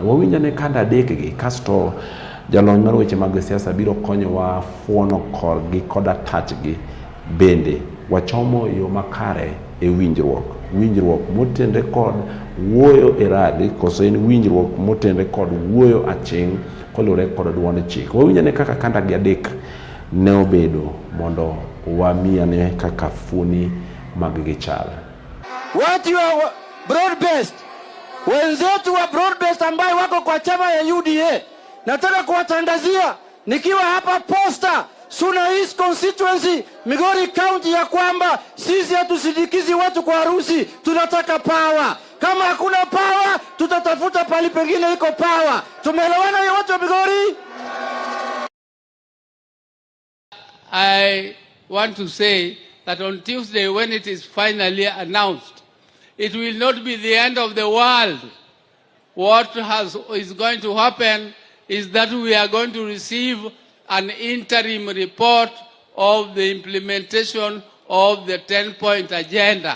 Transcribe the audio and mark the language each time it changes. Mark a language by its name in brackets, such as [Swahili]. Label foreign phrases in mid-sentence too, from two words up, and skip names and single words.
[Luo (Kenya and Tanzania)] Wawinjane kanda adek gi. Kasto jalony mar weche mag siasa biro konyowa fuono korgi koda tachgi bende wachomo yo makare e winjruok motende kod wuoyo e rally kose en winjruok motende kod wuoyo aching kolure kod duond chik. Wawinjane kaka kanda gi adek ne obedo mondo wamiane kaka funi mag gichal. [Swahili] Watu wa [English] broad based, [Swahili] wenzetu wa [English] broad based [Swahili] ambao wako kwa chama ya UDA, nataka kuwatangazia nikiwa hapa Posta Suna East constituency Migori County ya kwamba sisi hatusindikizi watu kwa harusi, tunataka power. Kama hakuna power, tutatafuta pali pengine iko power. Tumeelewana hiyo watu wa Migori? [English] I want to say that on Tuesday, when it is finally announced, it will not be the end of the world. What is going to happen is that we are going to receive an interim report of the implementation of the 10-point agenda.